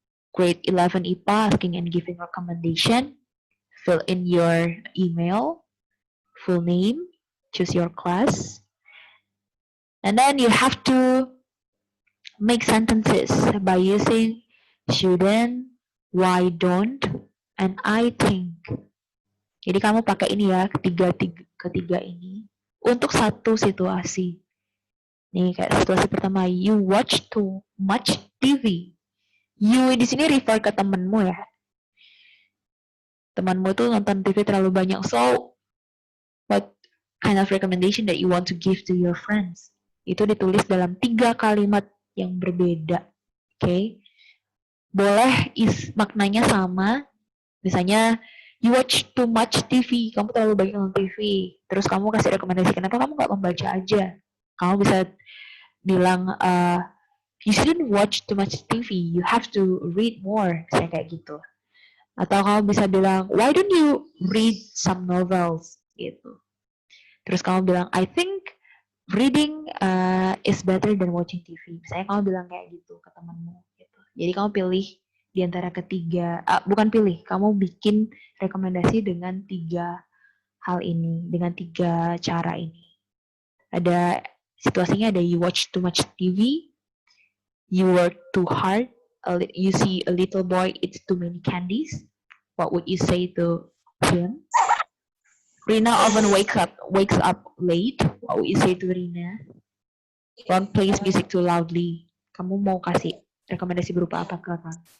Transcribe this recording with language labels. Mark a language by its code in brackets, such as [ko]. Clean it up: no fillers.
[en] Grade 11 IPA asking and giving recommendation. Fill in your email, full name, choose your class. And then you have to make sentences by using shouldn't, why don't, and I think. [id] Jadi kamu pakai ini ya, ketiga ini untuk satu situasi. Nih kayak situasi pertama, [en] you watch too much TV. [id] You di sini refer ke temenmu ya. Temanmu tuh nonton TV terlalu banyak. [en] So, what kind of recommendation that you want to give to your friends? [id] Itu ditulis dalam 3 kalimat yang berbeda. Oke. Okay? Boleh maknanya sama. [en] Misalnya, you watch too much TV. [id] Kamu terlalu banyak nonton TV. Terus kamu kasih rekomendasi, kenapa kamu nggak membaca aja? Kamu bisa bilang, [en] you shouldn't watch too much TV. You have to read more. [id] Misalnya kayak gitu. Atau kamu bisa bilang, [en] why don't you read some novels? Gitu. [id] Terus kamu bilang, [en] I think reading is better than watching TV. [id] Misalnya kamu bilang kayak gitu ke temanmu. Gitu. Jadi kamu pilih di antara ketiga, bukan pilih, kamu bikin rekomendasi dengan 3 hal ini, dengan 3 cara ini. Ada situasinya, ada [en] you watch too much TV, you work too hard, you see a little boy eats too many candies. What would you say to him? Rina often wakes up late. What would you say to Rina? Ron plays music too loudly. [id] Kamu mau kasih rekomendasi berupa apa ke Ron?